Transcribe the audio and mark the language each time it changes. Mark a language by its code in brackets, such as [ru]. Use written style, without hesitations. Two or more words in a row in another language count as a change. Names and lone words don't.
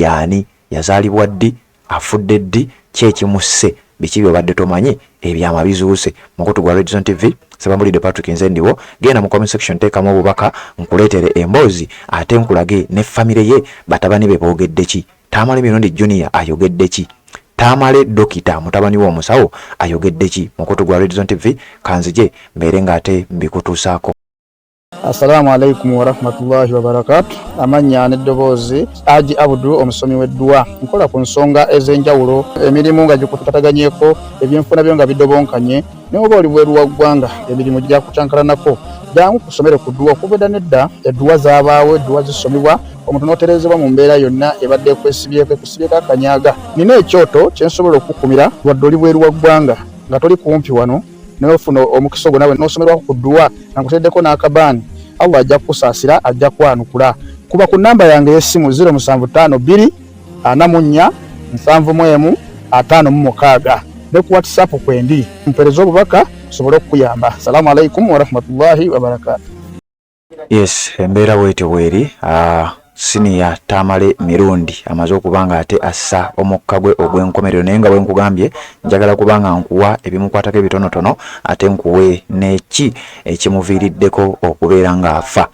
[lg] yaani yazaalibwa ddi afudde ddi kyekimusse biki byobadde tomanyi ebyama bizuuse mukutu gwa Red Zone TV Sabambulidde Patrick nze ndiwo genda mu [en] comment section [lg] teekamu obubaka nkuleetere emboozi ate nkulage ne famire ye batabani be boogedde ki Tamale Mirundi Junior ayogedde ki Tamale Dokita mutabani w'omusawo ayogedde ki mukutu gwa Red Zone TV kanzije mbeere ng'ate mbikutuusaako. [ar] السلام عليكم ورحمة الله وبركاته. [lg] Amanya n'eddoboozi Haji Abdu omusomi w'eddua nkola ku nsonga ez'enjawulo emirimu nga gikutataganyeko ebyenfuna byo nga bidobonkanye ne oba oli bweru wa ggwanga emirimu gya kucankalanako jangu kusomere ku ddua okubeda nedda eddua zaabaawo eddua zisomibwa omuntu n'oterezebwa mu mbeera yonna ebadde ekwesibyeko akanyaga nina ekyoto kyensobola okukumira wadde oli bweru wa ggwanga nga toli kumpi wano n'ofuna omukisa ogwo nawe n'osomerwako ku ddua nankuteddeko n'akabaani Allah ajja kusaasira ajja kwanukula kuba ku namba yange y'essimu 0752 44 71 56 ne ku WhatsApp kwendi mpereza obubaka sobole okuyamba. [ar] السلام عليكم ورحمة الله وبركاته. [lg] Yes, embeera bwetyo bweri Senior Tamale Mirundi amaze okubanga ate assa omukka gwe ogw'enkomerero naye nga bwenkugambye njagala kubanga nkuwa ebimukwatako ebitonotono ate nkuwe neki ekimuviiriddeko okubeera ng'afa.